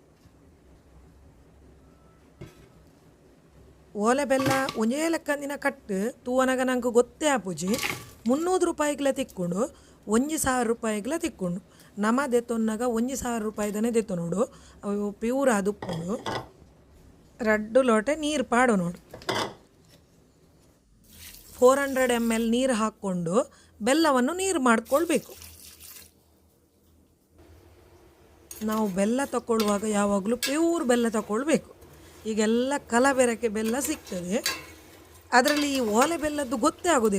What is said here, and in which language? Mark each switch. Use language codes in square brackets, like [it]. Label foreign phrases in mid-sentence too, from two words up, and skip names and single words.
[tcy] ಓಲೆ ಬೆಲ್ಲ ಒಂಜೇ ಲೆಕ್ಕಂದಿನ ಕಟ್ಟು ತೂವನಾಗ ನಂಗೆ ಗೊತ್ತೇ ಆಪುಜಿ 300 ರೂಪಾಯಿಗ್ಲ ತಿಕ್ಕೊಂಡು 1,000 ರೂಪಾಯಿಗ್ಲ ತಿಕ್ಕೊಂಡು. ನಮ ದೆತ್ತೊನ್ನಾಗ 1,000 ರೂಪಾಯಿದನೇ ದೆತ್ತು ನೋಡು. ಅವು ಪ್ಯೂರ್ ಅದುಪ್ಪುಂಡು. 2 ಲೋಟೆ ನೀರು ಪಾಡು ನೋಡು. [kn] 400 ml ನೀರು ಹಾಕ್ಕೊಂಡು ಬೆಲ್ಲವನ್ನು ನೀರು ಮಾಡ್ಕೊಳ್ಬೇಕು. ನಾವು ಬೆಲ್ಲ ತಗೊಳ್ಳುವಾಗ ಯಾವಾಗಲೂ ಪ್ಯೂರ್ ಬೆಲ್ಲ ತಗೊಳ್ಬೇಕು. ಈಗೆಲ್ಲ ಕಲಬೆರಕೆ ಬೆಲ್ಲ ಸಿಗ್ತದೆ, ಅದರಲ್ಲಿ ಈ ಓಲೆ ಬೆಲ್ಲದ್ದು ಗೊತ್ತೇ ಆಗೋದಿಲ್ಲ.